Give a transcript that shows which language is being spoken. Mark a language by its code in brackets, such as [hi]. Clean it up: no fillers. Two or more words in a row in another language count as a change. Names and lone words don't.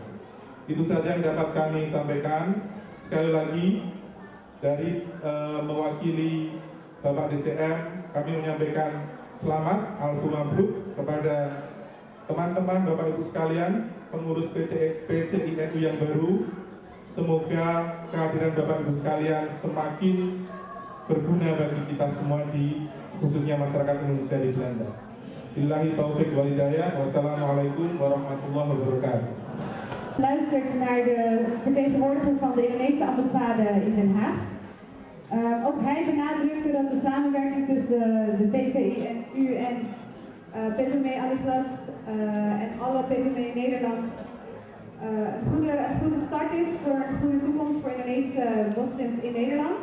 [id] Itu saja yang dapat kami sampaikan. Sekali lagi dari mewakili Bapak DCM, kami menyampaikan selamat, [ar] ألف مبروك, [id] kepada teman-teman Bapak Ibu sekalian, pengurus PCINU yang baru, semoga kehadiran Bapak Ibu sekalian semakin berguna bagi kita semua khususnya masyarakat Indonesia di Belanda. [ar] بالله التوفيق والهداية. والسلام عليكم ورحمة الله وبركاته. [nl] Luistert naar de vertegenwoordiger van de Indonesische ambassade in Den Haag. Ook hij benadrukte dat de samenwerking tussen de PCINU en PVME Aliglas en alle PVME in Nederland een goede start is voor een goede toekomst voor Indonesische moslims in Nederland.